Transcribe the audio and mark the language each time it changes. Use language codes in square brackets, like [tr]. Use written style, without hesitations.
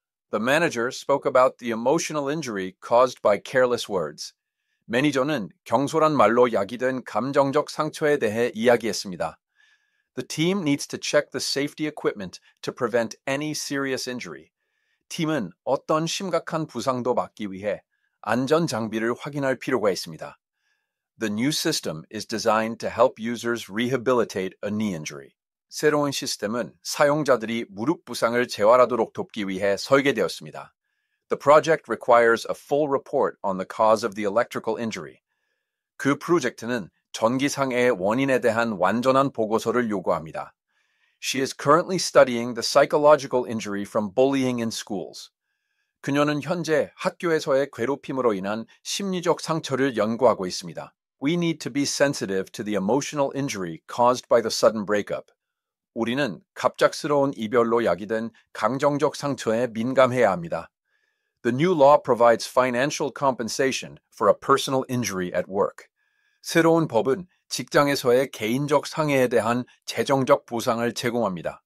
[en] The manager spoke about the emotional injury caused by careless words. [ko] 매니저는 경솔한 말로 야기된 감정적 상처에 대해 이야기했습니다. [en] The team needs to check the safety equipment to prevent any serious injury. [ko] 팀은 어떤 심각한 부상도 막기 위해 안전 장비를 확인할 필요가 있습니다. [en] The new system is designed to help users rehabilitate a knee injury. [ko] 새로운 시스템은 사용자들이 무릎 부상을 재활하도록 돕기 위해 설계되었습니다. [en] The project requires a full report on the cause of the electrical injury. [ko] 그 프로젝트는 전기 상해의 원인에 대한 완전한 보고서를 요구합니다. [en] She is currently studying the psychological injury from bullying in schools. [ko] 그녀는 현재 학교에서의 괴롭힘으로 인한 심리적 상처를 연구하고 있습니다. [en] We need to be sensitive to the emotional injury caused by the sudden breakup. [ko] 우리는 갑작스러운 이별로 야기된 감정적 상처에 민감해야 합니다. [en] The new law provides financial compensation for a personal injury at work. [ko] 새로운 법은 직장에서의 개인적 상해에 대한 재정적 보상을 제공합니다.